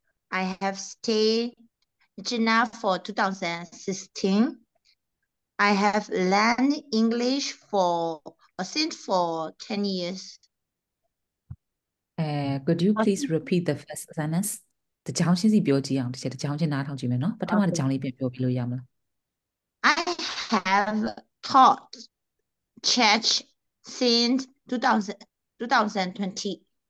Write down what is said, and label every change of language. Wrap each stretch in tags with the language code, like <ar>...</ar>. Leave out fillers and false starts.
<en>I have stayed in China for 2016. I have learned English since for 10 years. Could you please repeat the first sentence?</en> <my>တစ်ကြောင်းချင်းစီပြောကြည့်အောင်တစ်ကြောင်းချင်းနားထောင်ကြည့်မယ်နော်ပထမတစ်ကြောင်းလေးပြန်ပြောပြလို့ရမလား</my> <en>I have taught church since 2020.</en>